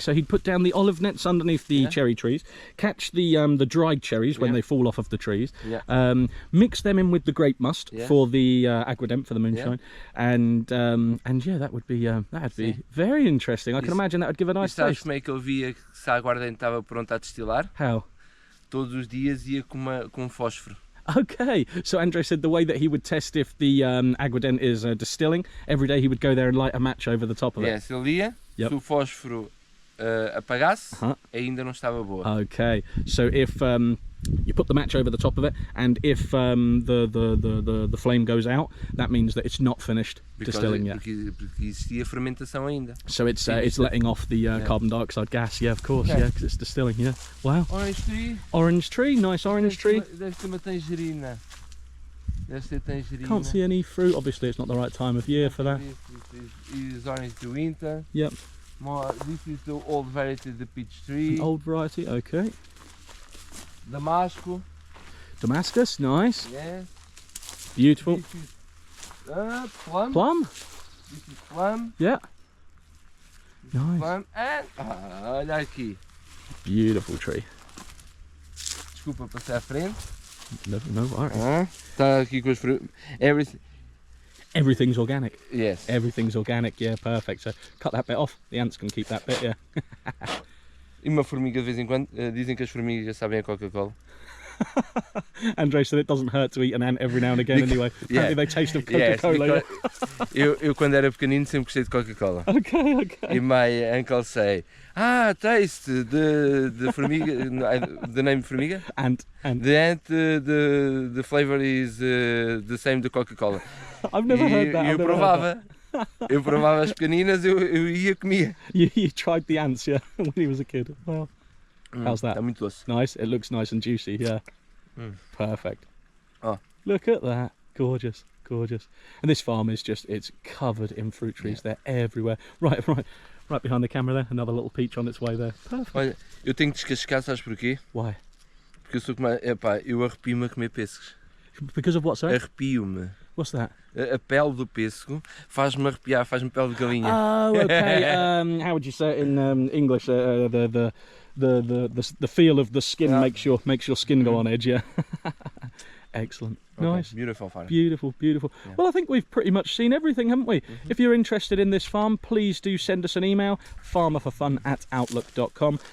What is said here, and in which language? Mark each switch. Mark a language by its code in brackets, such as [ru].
[en] So he'd put down the olive nets underneath the cherry trees, catch the dried cherries when they fall off of the trees, mix them in with the grape must for the aguardente, for the moonshine, and yeah, that would be very interesting. I can imagine that would give a nice taste. Taste. [pt] Como é que ele via se a aguardente estava pronta a destilar? [en] How? [pt] Todos os dias ia com fósforo. [en] Okay, so Andre said the way that he would test if the aguardente is distilling, every day he would go there and light a match over the top of it. Yes, [pt] ele ia, se o fósforo apagasse, ainda não estava boa. [en] Okay, so if you put the match over the top of it, and if the flame goes out, that means that it's not finished distilling yet. [pt] Porque existia fermentação ainda. [en] So it's letting off the carbon dioxide gas. Yeah, of course. Yeah, because it's distilling. Yeah. Wow. Orange tree. Orange tree. Nice orange tree. [pt] Deve ter uma tangerina. Deve ter tangerina. [en] Can't see any fruit. Obviously, it's not the right time of year for that. This is orange de winter. Yep. This is the old variety, the peach tree. An old variety. Okay. Damascus, nice. Yes. Beautiful. This is plum. Plum. This is plum. Yeah. This Nice. is plum. And [pt] olha aqui. [en] Beautiful tree. [pt] Desculpa passar à frente. [en] No worries. [pt] Está aqui com os frutos. [en] Everything's organic. Yes. Everything's organic. Yeah, perfect. So cut that bit off. The ants can keep that bit. Yeah. [pt] E uma formiga de vez em quando, dizem que as formigas sabem a Coca-Cola. [en] Andre said it doesn't hurt to eat an ant every now and again anyway. Apparently they taste of Coca-Cola. Yes, [pt] eu quando era pequenino sempre gostei de Coca-Cola. [en] Okay. E my uncle say, taste the formiga, the name formiga? Ant. The ant, the flavor is the same de Coca-Cola. I've never heard that. [pt] Eu provava as pequeninas, eu ia comia. [en] You tried the ants, yeah, when he was a kid. Well, How's that? [pt] Está muito doce. [en] Nice. It looks nice and juicy. Yeah. Perfect. Oh. Look at that. Gorgeous. Gorgeous. And this farm is just, it's covered in fruit trees. They're everywhere. Right behind the camera there. Another little peach on its way there. Perfect. [pt] Olha, eu tenho que descascar, sabes porquê? [en] Why? [pt] Porque eu sou como. Epá, eu arrepio-me a comer pêssegos. [en] Because of what, sorry? [pt] Arrepio-me. [en] What's that? [pt] A pele do pêssego faz-me arrepiar, faz-me pele de galinha. [en] Oh, okay. How would you say it in English? The feel of the skin makes your skin go on edge. Yeah. Excellent. Okay, Nice. beautiful farm. Beautiful, beautiful. Yeah. Well, I think we've pretty much seen everything, haven't we? If you're interested in this farm, please do send us an email, farmerforfun@outlook.com.